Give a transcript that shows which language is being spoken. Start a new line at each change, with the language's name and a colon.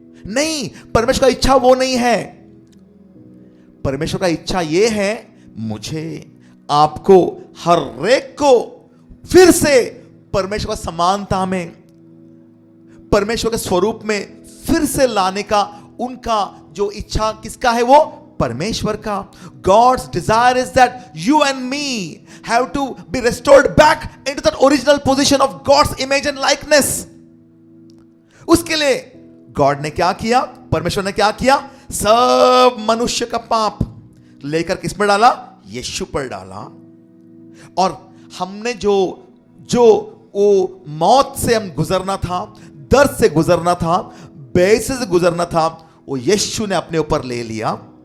Hindi: नहीं, परमेश्वर का इच्छा वो नहीं है। परमेश्वर का इच्छा ये है, मुझे, आपको, हर एक को फिर से परमेश्वर का समानता में, परमेश्वर के स्वरूप में फिर से लाने का उनका जो इच्छा किसका है? वो परमेश्वर का।
English: God's desire is that you and me have to be restored back into that original position of God's image and likeness.
Hindi: उसके लिए गॉड ने क्या किया? परमेश्वर ने क्या किया? सब मनुष्य का पाप लेकर किस पर डाला? यीशु पर डाला। और हमने जो वो मौत से हम गुजरना था, दर्द से गुजरना था, बेइज्जती से गुजरना था, वो यीशु ने अपने ऊपर ले लिया।